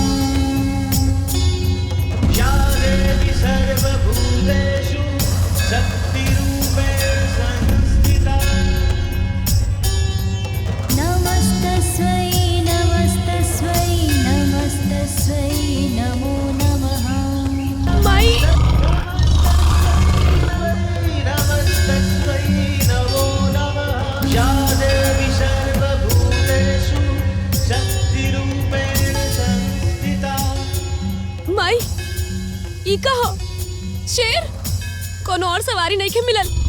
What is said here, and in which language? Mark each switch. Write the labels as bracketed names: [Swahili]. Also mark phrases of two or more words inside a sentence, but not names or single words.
[Sanskrit] या देवी सर्वभूतेषु शक्तिरूपेण संस्थिता। नमस्तस्यै नमस्तस्यै नमस्तस्यै नमो नमः। [Bhojpuri] माई ई कहो शेर, कोनो और सवारी नहीं के मिलल।